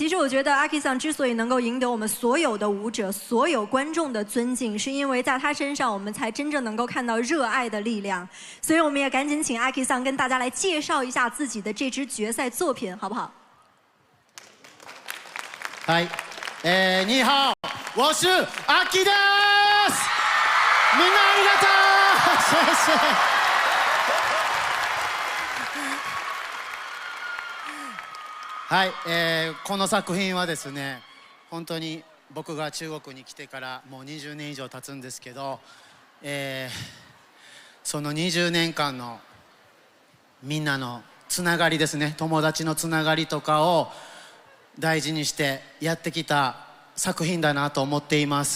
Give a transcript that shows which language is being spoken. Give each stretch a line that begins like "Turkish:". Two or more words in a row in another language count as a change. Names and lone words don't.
Chinese: 其实我觉得阿 K 桑之所以能够赢得我们所有的舞者、所有观众的尊敬，是因为在他身上我们才真正能够看到热爱的力量。所以我们也赶紧请阿 K 桑跟大家来介绍一下自己的这支决赛作品，好不好？嗨，你好，我是阿 K です。
Japanese: みんなありがとう。谢谢。はい、この作品はですね、本当に僕が中国に来てからもう20年以上経つんですけど、その20年間のみんなのつながりですね、友達のつながりとかを大事にしてやってきた作品だなと思っています。